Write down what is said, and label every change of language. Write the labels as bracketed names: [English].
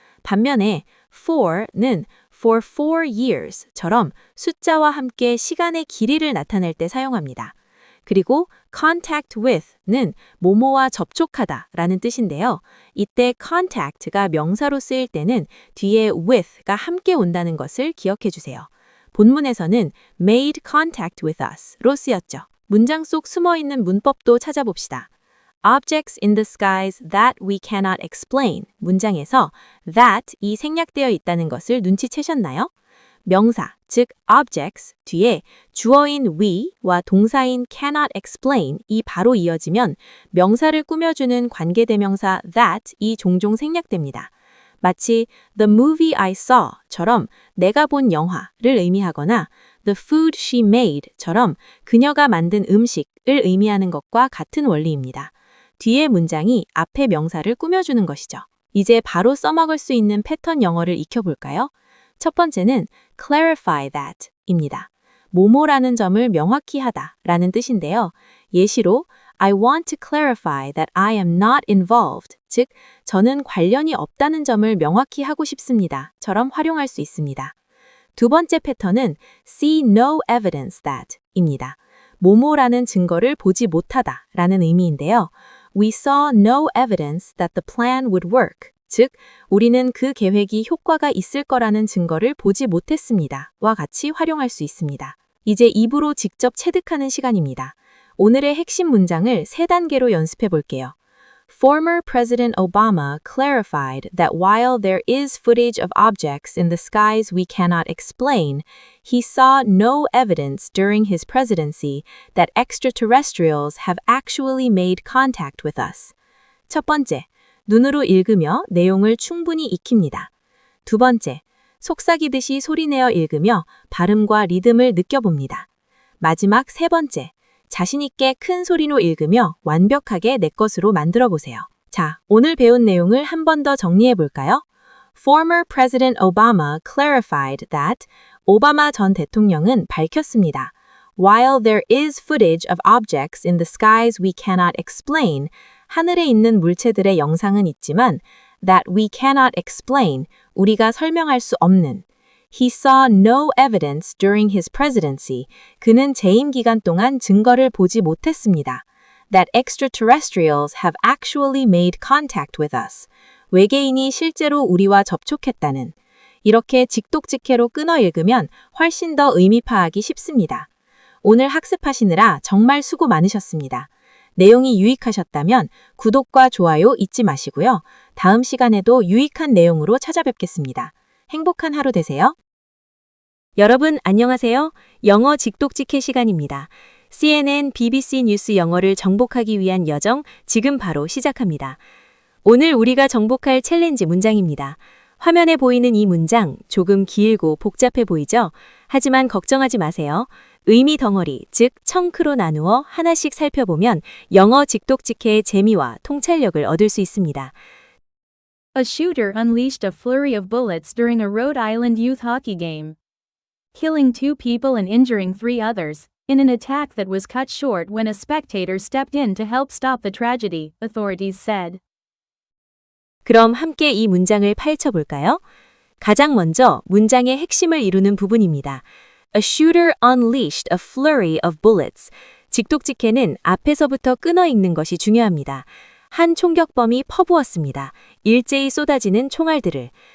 [Korean] 반면에 for는 for 4 years처럼 숫자와 함께 시간의 길이를 나타낼 때 사용합니다. 그리고 contact with는 뭐뭐와 접촉하다 라는 뜻인데요. 이때 contact가 명사로 쓰일 때는 뒤에 with가 함께 온다는 것을 기억해 주세요. 본문에서는 made contact with us로 쓰였죠. 문장 속 숨어있는 문법도 찾아봅시다. [English] Objects in the skies that we cannot explain [Korean] 문장에서 that이 생략되어 있다는 것을 눈치채셨나요? 명사, 즉 objects 뒤에 주어인 we와 동사인 cannot explain이 바로 이어지면 명사를 꾸며주는 관계대명사 that이 종종 생략됩니다. 마치 [English] the movie I saw [Korean] 처럼 내가 본 영화를 의미하거나 [English] the food she made [Korean] 처럼 그녀가 만든 음식을 의미하는 것과 같은 원리입니다. 뒤에 문장이 앞에 명사를 꾸며주는 것이죠. 이제 바로 써먹을 수 있는 패턴 영어를 익혀볼까요? 첫 번째는 clarify that입니다. 뭐뭐라는 점을 명확히 하다 라는 뜻인데요. 예시로 [English] I want to clarify that I am not involved, [Korean] 즉 저는 관련이 없다는 점을 명확히 하고 싶습니다 처럼 활용할 수 있습니다. 두 번째 패턴은 see no evidence that입니다. 뭐뭐라는 증거를 보지 못하다 라는 의미인데요. [English] We saw no evidence that the plan would work. [Korean] 즉, 우리는 그 계획이 효과가 있을 거라는 증거를 보지 못했습니다. 와 같이 활용할 수 있습니다. 이제 입으로 직접 체득하는 시간입니다. 오늘의 핵심 문장을 3단계로 연습해 볼게요. [English] Former President Obama clarified that while there is footage of objects in the skies we cannot explain, he saw no evidence during his presidency that extraterrestrials have actually made contact with us. [Korean] 첫 번째, 눈으로 읽으며 내용을 충분히 익힙니다. 두 번째, 속삭이듯이 소리내어 읽으며 발음과 리듬을 느껴봅니다. 마지막 세 번째, 자신있게 큰 소리로 읽으며 완벽하게 내 것으로 만들어 보세요. 자, 오늘 배운 내용을 한 번 더 정리해 볼까요? [English] Former President Obama clarified that [Korean] 오바마 전 대통령은 밝혔습니다. [English] While there is footage of objects in the skies we cannot explain, [Korean] 하늘에 있는 물체들의 영상은 있지만 [English] that we cannot explain, [Korean] 우리가 설명할 수 없는. [English] He saw no evidence during his presidency. [Korean] 그는 재임 기간 동안 증거를 보지 못했습니다. [English] That extraterrestrials have actually made contact with us. [Korean] 외계인이 실제로 우리와 접촉했다는. 이렇게 직독직해로 끊어 읽으면 훨씬 더 의미 파악이 쉽습니다. 오늘 학습하시느라 정말 수고 많으셨습니다. 내용이 유익하셨다면 구독과 좋아요 잊지 마시고요. 다음 시간에도 유익한 내용으로 찾아뵙겠습니다. 행복한 하루 되세요. 여러분 안녕하세요. 영어 직독직해 시간입니다. CNN, BBC 뉴스 영어를 정복하기 위한 여정 지금 바로 시작합니다. 오늘 우리가 정복할 챌린지 문장입니다. 화면에 보이는 이 문장 조금 길고 복잡해 보이죠? 하지만 걱정하지 마세요. 의미 덩어리, 즉 청크로 나누어 하나씩 살펴보면 영어 직독직해의 재미와 통찰력을 얻을 수 있습니다. [English] A shooter unleashed a flurry of bullets during a Rhode Island youth hockey game, killing 2 people and injuring 3 others, in an attack that was cut short when a spectator stepped in to help stop the tragedy, authorities said. [Korean] 그럼 함께 이 문장을 파헤쳐볼까요? 가장 먼저 문장의 핵심을 이루는 부분입니다. [English] A shooter unleashed a flurry of bullets. [Korean] 직독직해는 앞에서부터 끊어 읽는 것이 중요합니다. 한 총격범이 퍼부었습니다. 일제히 쏟아지는 총알들을.